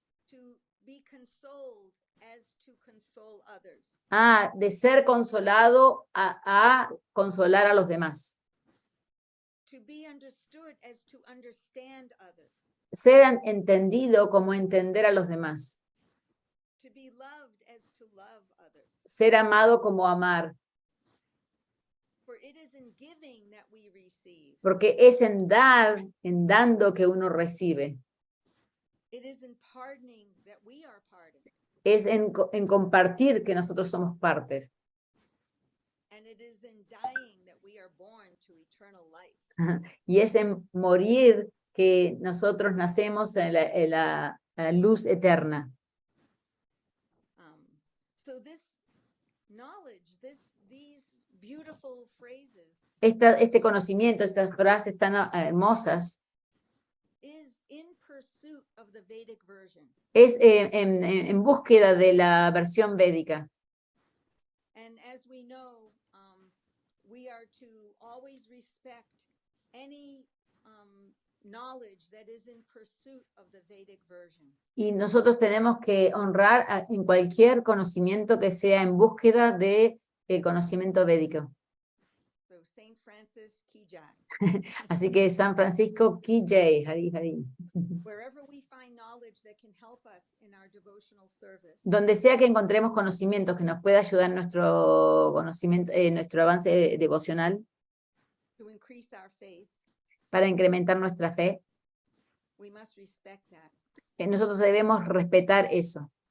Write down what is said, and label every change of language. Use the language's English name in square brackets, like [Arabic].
[English] to be consoled as to console others. [Spanish] de ser consolado a consolar a los demás. [English] To be understood as to understand others. [Spanish] Ser entendido como entender a los demás. [English] To be loved as to love others. [Spanish] Ser amado como amar. [English] For it is in giving that we receive. [Spanish] Porque es en dando que uno recibe. [English] It is in pardoning that we are pardoned. [Spanish] Es en compartir que nosotros somos partes. [English] And it is in dying that we are born to eternal life. [Spanish] Y es en morir que nosotros nacemos en la luz eterna. [English] So this knowledge, these beautiful phrases [Spanish] Este conocimiento, estas frases tan hermosas, [English] is in pursuit of the Vedic version. [Spanish] es en búsqueda de la versión védica. [English] And as we know, we are to always respect any knowledge that is in pursuit of the Vedic version. [Spanish] Y nosotros tenemos que honrar en cualquier conocimiento que sea en búsqueda del conocimiento védico. [English] So Saint Francis Ki Jai. [Spanish] Así que San Francisco Ki Jai, Hari Hari. [English] Wherever we find knowledge that can help us in our devotional service, [Spanish] Donde sea que encontremos conocimientos que nos pueda ayudar en nuestro conocimiento, nuestro avance devocional, [English] to increase our faith, [Spanish] para incrementar nuestra fe, [English] we must respect that. [Spanish] nosotros debemos respetar eso.